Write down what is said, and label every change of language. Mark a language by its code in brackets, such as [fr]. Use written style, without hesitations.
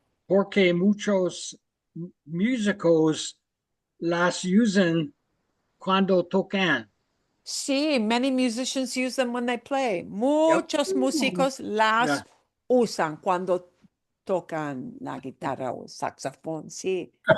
[es] Porque muchos músicos las usan cuando tocan. [en] Sí, many musicians use them when they play. [es] Muchos músicos las Yeah. usan cuando tocan la guitarra o saxofón, sí.